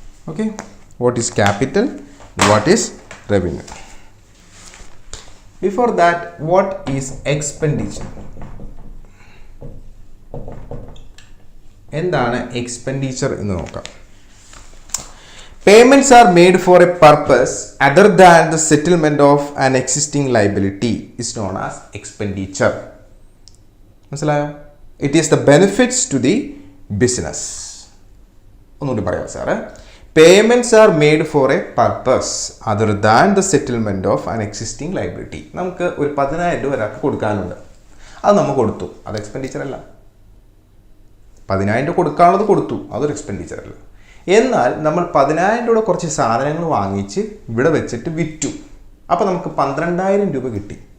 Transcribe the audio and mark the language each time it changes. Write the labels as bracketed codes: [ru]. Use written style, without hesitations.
[en] Okay, what is capital, what is revenue? Before that, what is expenditure? [ml] എന്താണ് expenditure എന്ന് നോക്കാം. [en] Payments are made for a purpose other than the settlement of an existing liability is known as expenditure. [ml] മനസ്സിലായോ? [en] It is the benefits to the business. [ml] ഒന്നുകൂടി പറയാം സാറേ. [en] Payments are made for a purpose other than the settlement of an existing liability. [ml] നമുക്ക് ഒരു 10,000 രൂപ ഒരാൾക്ക് കൊടുക്കാനുണ്ട്, അത് നമ്മൾ കൊടുത്തു, അത് എക്സ്പെൻഡിച്ചർ അല്ല. 10,000 രൂപ കൊടുക്കാനുള്ളത് കൊടുത്തു, അതൊരു എക്സ്പെൻഡിച്ചർ അല്ല. എന്നാൽ നമ്മൾ 10,000 രൂപ കുറച്ച് സാധനങ്ങൾ വാങ്ങിച്ച് ഇവിടെ വെച്ചിട്ട് വിറ്റു, അപ്പോൾ നമുക്ക് 12,000 രൂപ കിട്ടി.